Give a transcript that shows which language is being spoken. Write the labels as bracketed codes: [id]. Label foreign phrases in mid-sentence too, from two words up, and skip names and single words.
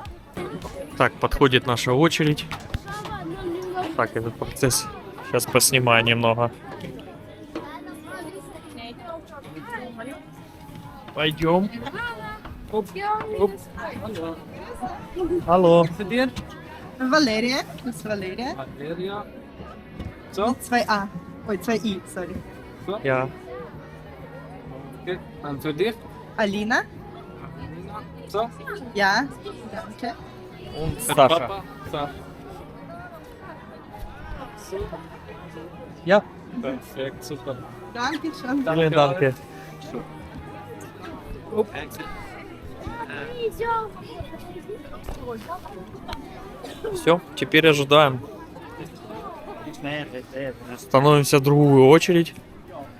[ru] Так, подходит наша очередь. Так, этот процесс сейчас поснимаю немного. Пойдем. Алло. Валерия. [de] Das ist Valeria. Valeria. So, Mit zwei A. Ой, zwei I, sorry. [ru] Я. [de] okay. Und für dich? Alina. So. Ja. Danke. Und Für Sascha. Papa. So. Ja. Perfekt, super. Danke schön. Vielen Dank. [ru] Все, теперь ожидаем. Становимся в другую очередь.